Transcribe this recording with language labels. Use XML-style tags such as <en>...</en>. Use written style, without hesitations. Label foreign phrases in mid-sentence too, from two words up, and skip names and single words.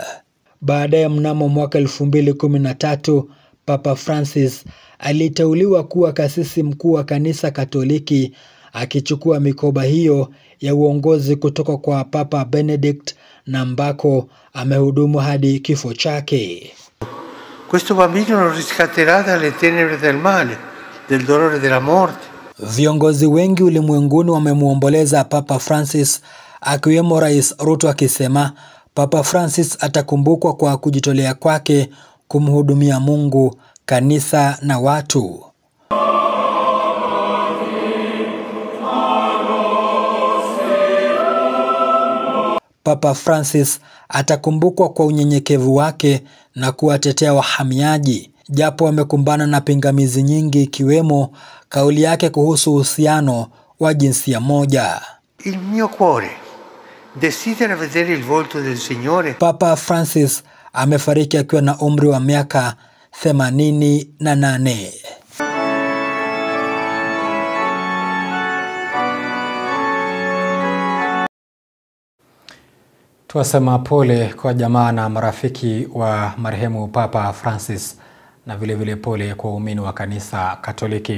<sw>Baadaye mnamo mwaka 2013 Papa Francis aliteuliwa kuwa kasisi mkuu wa kanisa Katoliki, akichukua mikoba hiyo ya uongozi kutoka kwa Papa Benedict na ambako amehudumu hadi kifo chake.</sw> <it>Questo bambino lo riscatterà dalle tenebre del male del dolore della morte.</it> <sw>Viongozi wengi ulimwenguni wamemuomboleza Papa Francis, akiwemo Rais Ruto akisema Papa Francis atakumbukwa kwa kujitolea kwake kumhudumia Mungu, kanisa na watu. Papa Francis atakumbukwa kwa unyenyekevu wake na kuwatetea wahamiaji, japo wamekumbana na pingamizi nyingi, ikiwemo kauli yake kuhusu uhusiano wa jinsia moja.</sw> <it>Il mio cuore desidera vedere il volto del Signore.</it> <sw>Papa Francis amefariki akiwa na umri wa miaka 88. Tuwasema pole kwa jamaa na marafiki wa marehemu Papa Francis, na vile vile pole kwa waumini wa kanisa Katoliki.</sw>